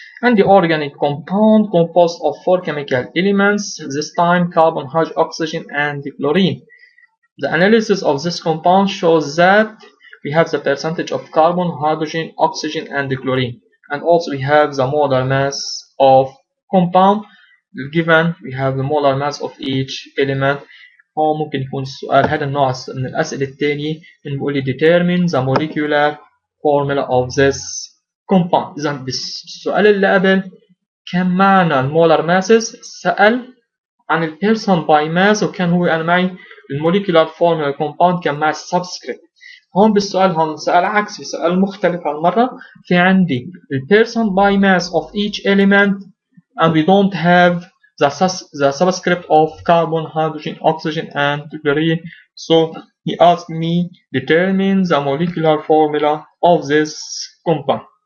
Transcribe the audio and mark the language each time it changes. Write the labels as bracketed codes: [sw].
[en] And the organic compound composed of 4 chemical elements, this time carbon, hydrogen, oxygen, and chlorine. The analysis of this compound shows that we have the percentage of carbon, hydrogen, oxygen, and chlorine. And also we have the molar mass of compound. Given we have the molar mass of each element. [ar] هو ممكن يكون السؤال هذا النوع من الأسئلة الثانية بنقول لي [en] determine the molecular formula of this compound. [ar] إذا بالسؤال اللي قبل كان معنا المولر ماسز، سأل عن البيرسون باي ماس وكان هو أنا معي الموليكولار فورمولا compound كان معي السبسكريبت. هون بالسؤال هون سؤال عكسي، سؤال مختلف هالمرة، في عندي البيرسون باي [en] mass of each element and we don't have the subscript of carbon, hydrogen, oxygen, and chlorine. So he asked me determine the molecular formula of this compound.